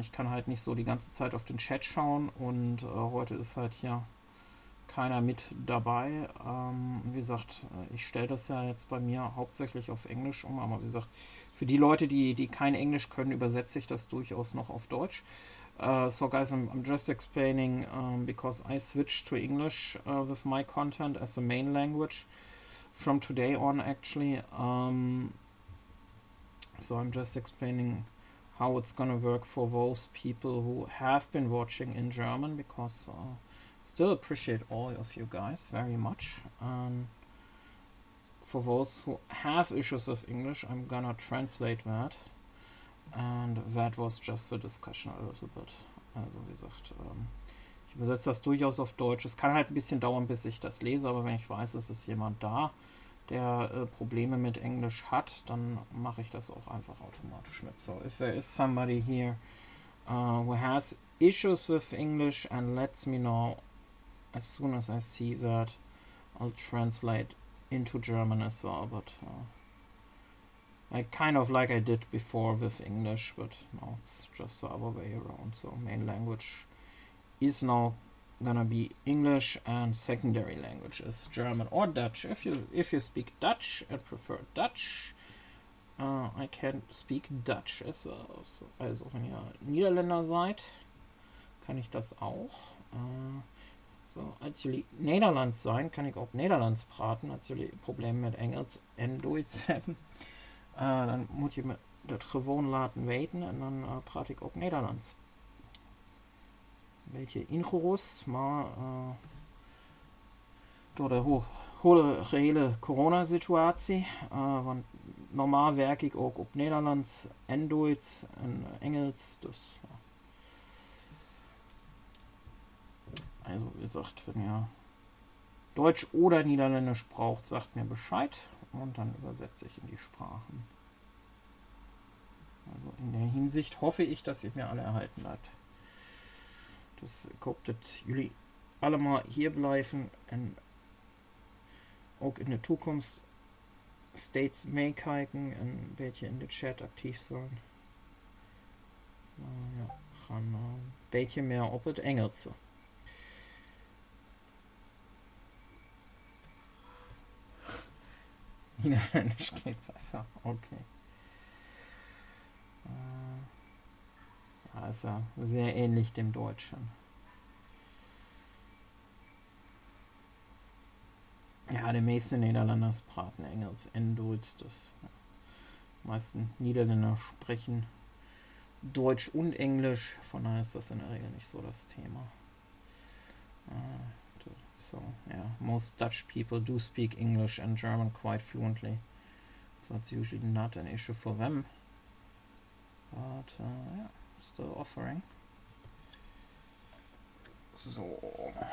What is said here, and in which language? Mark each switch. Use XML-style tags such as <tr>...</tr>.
<de>Ich kann halt nicht so die ganze Zeit auf den Chat schauen und heute ist halt hier keiner mit dabei. Wie gesagt, ich stelle das ja jetzt bei mir hauptsächlich auf Englisch um, aber wie gesagt, für die Leute, die kein Englisch können, übersetze ich das durchaus noch auf Deutsch.</de> <en>So guys, I'm just explaining because I switched to English with my content as a main language from today on actually. So I'm just explaining how it's gonna work for those people who have been watching in German, because still appreciate all of you guys very much. For those who have issues with English, I'm gonna translate that. And that was just the discussion a little bit.</en> <de>Also wie gesagt, ich übersetze das durchaus auf Deutsch. Es kann halt ein bisschen dauern, bis ich das lese, aber wenn ich weiß, es ist jemand da, der Probleme mit Englisch hat, dann mache ich das auch einfach automatisch mit.</de> <en>So, if there is somebody here who has issues with English and lets me know as soon as I see that, I'll translate into German as well, but like kind of like I did before with English, but now it's just the other way around. So main language is now gonna be English and secondary language is German or Dutch. If you speak Dutch and prefer Dutch, I can speak Dutch as well.</en> <de>So, also wenn ihr Niederländer seid, kann ich das auch.</de> <nl>So, als jullie Nederlands zijn, kan ik ook Nederlands praten. Als jullie problemen met Engels en Duits hebben, dan moet je me dat gewoon laten weten en dan praat ik ook Nederlands. Een beetje ingerust, maar door de gehele coronasituatie, want normaal werk ik ook op Nederlands en Duits en Engels, dus ja.</nl> <de>Also wie gesagt, wenn ihr Deutsch oder Niederländisch braucht, sagt mir Bescheid und dann übersetze ich in die Sprachen. Also in der Hinsicht hoffe ich, dass ihr mir alle erhalten bleibt.</de> <nl>Dus ik hoop dat jullie allemaal hier blijven en ook in de toekomst steeds meekijken en een beetje in de chat actief zijn. Ja, we gaan een beetje meer op het Engelse.</nl> <de>Niederländisch geht besser, okay. ist ja sehr ähnlich dem Deutschen.</de> <nl>Ja, de meeste Nederlanders praten Engels en Duits.</nl> <de>Das meisten Niederländer sprechen Deutsch und Englisch. Von daher ist das in der Regel nicht so das Thema.</de> <en>So, yeah, most Dutch people do speak English and German quite fluently. So it's usually not an issue for them. But, yeah, still offering. So.</en>